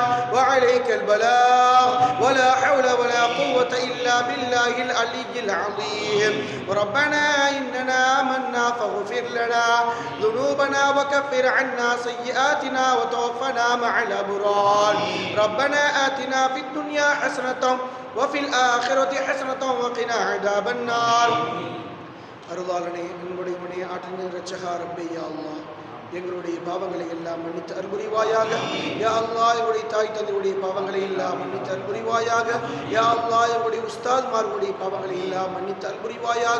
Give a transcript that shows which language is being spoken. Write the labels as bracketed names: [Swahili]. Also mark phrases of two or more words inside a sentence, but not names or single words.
[Arabic] وعليك البلاغ ولا حول ولا قوة إلا بالله العلي العظيم ربنا إننا آمنا فاغفر لنا ذنوبنا وكفر عنا سيئاتنا وتوفنا مع الأبرار ربنا آتنا في الدنيا حسنة وفي الآخرة حسنة وقنا عذاب النار [Tamil] அருளாளனே அன்புடையவனே ஆற்றின் இரட்சகா ரப்பே யா அல்லாஹ் எங்களுடைய பாவங்களை எல்லாம் மன்னித்து அருள்புரிவாயாக. யா அல்லாஹ் எங்களுடைய தாய் தந்தையுடைய பாவங்களை எல்லாம் மன்னித்து அருள்புரிவாயாக. யா அல்லாஹ் எங்களுடைய உஸ்தாத்மார்களுடைய பாவங்களை எல்லாம் மன்னித்து அருள்புரிவாயாக.